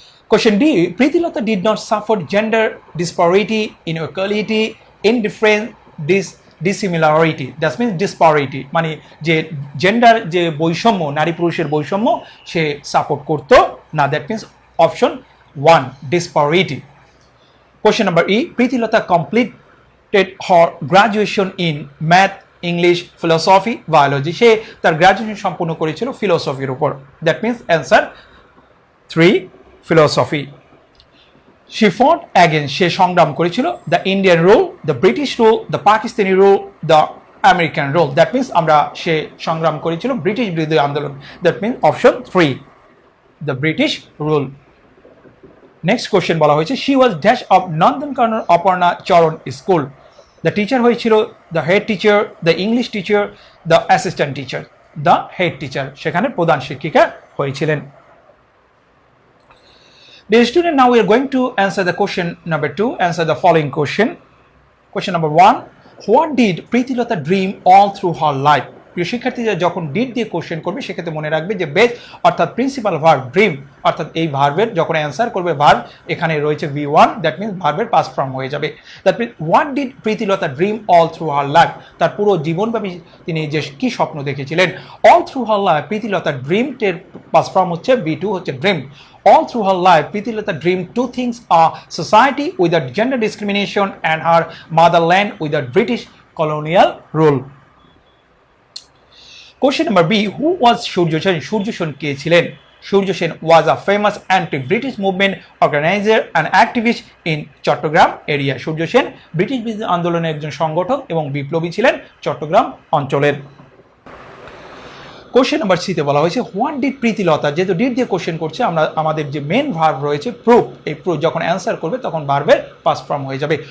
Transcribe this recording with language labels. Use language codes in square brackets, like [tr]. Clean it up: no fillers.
[en] Question D, Pritilata did not suffer gender disparity, inequality, indifference, dissimilarity, that means disparity, [bn] মানে যে gender যে বৈষম্য, নারী পুরুষের বৈষম্য সে সাপোর্ট করতো না, [en] That means option 1, disparity. Question number E, Pritilata completed her graduation in math, English, philosophy, biology, [bn] সে তার গ্রাজুয়েশন সম্পূর্ণ করেছিল ফিলোসফির উপর, [en] That means answer 3, philosophy. She fought against, [bn] সে সংগ্রাম করেছিল, [en] the Indian rule, the British rule, the Pakistani rule, the American rule, that means [bn] আমরা সে সংগ্রাম করেছিল British বিরোধী আন্দোলন, [en] that means option 3, the British rule. Next question [bn] বলা হয়েছে [en] she was dash of Nandankanan Aparna Charan school, the teacher [bn] হয়েছিল [en] the head teacher, the English teacher, the assistant teacher, the head teacher, [bn] সেখানে প্রধান শিক্ষিকা হয়েছিলেন। [en] Dear student, now we are going to answer the question number 2. Answer the following question. Question number 1. What did Pritilata dream all through her life? [bn] প্রিয় শিক্ষার্থীরা যখন did দিয়ে question করবে সেক্ষেত্রে মনে রাখবে যে বেস অর্থাৎ প্রিন্সিপাল ভার্ব ড্রিম, অর্থাৎ এই ভার্বের যখন অ্যান্সার করবে ভার্ব এখানে রয়েছে V1, দ্যাট মিনস ভার্বের পাস্ট ফর্ম হয়ে যাবে। [en] that means what did Pritilata dream all through her life, [bn] তার পুরো জীবনব্যাপী তিনি যে কি স্বপ্ন দেখেছিলেন। [en] all through her life [bn] Pritilata ড্রিমটের past form হচ্ছে V2, হচ্ছে dream. [en] All through her life, Pritilata dreamed two things: a society without gender discrimination and her motherland without British colonial rule. Question number B. Who was Surya Sen? Surya Sen [bn] কে ছিলেন? [en] Surya Sen was a famous anti-British movement organizer and activist in Chattogram area. [bn] Surya Sen British বিরোধী আন্দোলনের একজন সংগঠক এবং বিপ্লবী ছিলেন চট্টগ্রাম অঞ্চলের। Question number সিতে বলা হয়েছে [en] what did Pritilata, [bn] যেহেতু ডিড দিয়ে কোশ্চেন করছে আমরা আমাদের যে মেন ভার্ব রয়েছে প্রুভ, এই প্রুভ যখন অ্যান্সার করবে তখন ভার্বের পাস্ট ফর্ম হয়ে যাবে।